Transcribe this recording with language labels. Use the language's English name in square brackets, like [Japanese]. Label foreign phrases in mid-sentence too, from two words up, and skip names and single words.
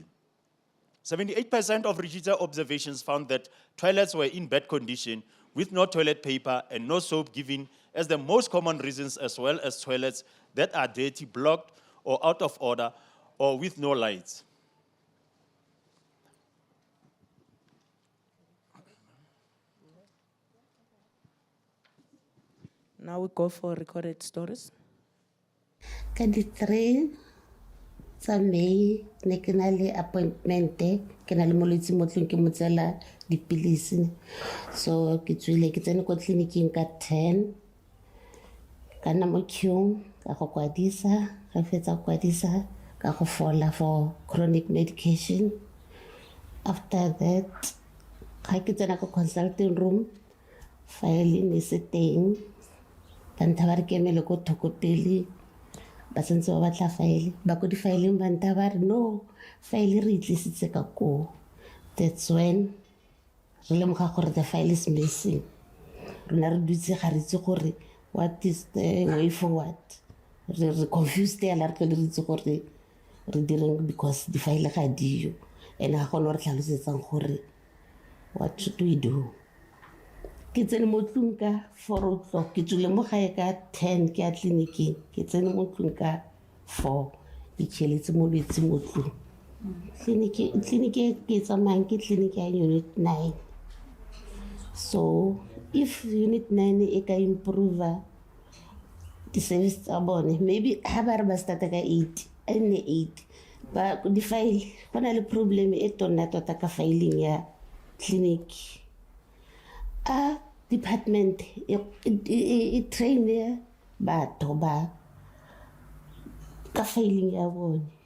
[English] 78% of Ritshidze observations found that toilets were in bad condition with no toilet paper and no soap given as the most common reasons, as well as toilets that are dirty, blocked, or out of order, or with no lights. Now we go for recorded stories. [Tswana] Ka di 3 tsa May ne ke na le appointment ke na le molwetse mo tlong ke mo tsela dipilisi so ke tswile ke tsene ko tleliniking ka 10 ka nna mo queue ka go kwadisa ga fetsa go kwadisa ka go fola [English] for chronic medication. After that [Tswana] ga ke tsena ko [English] consulting room [Tswana] file ne se teng ba ntha ba re ke emele ko thoko pele ba sentse ba batla file ba ko di-fileng ba ntha ba re no file re itlisitse ka ko. [English] That's when [Tswana] re lemoga gore [English] the file is missing. [Tswana] Rona re dutse ga re itse gore [English] what is the way forward. [Tswana] Re confused ya la re tle re itse gore re direng because di-file ga diyo and ga gone re tlhalosetsang gore [English] what should we do. [Tswana] Ke tsene mo tlong ka 4 o'clock ke tswile mo gae ka 10 ke ya tleliniking ke tsene mo tlong ka 4 ke tšheletse molwetse mo tlong. Tleliniki ke tsamayang ke tleliniki ya unit 9 [English] so if unit 9 [Tswana] e ka improve di-service tsa bone maybe ga ba re ba starta ka 8 ene 8 ba di-file go na le problem e tona tota ka filing ya tleliniki. Department e train batho ba ka filing ya bone.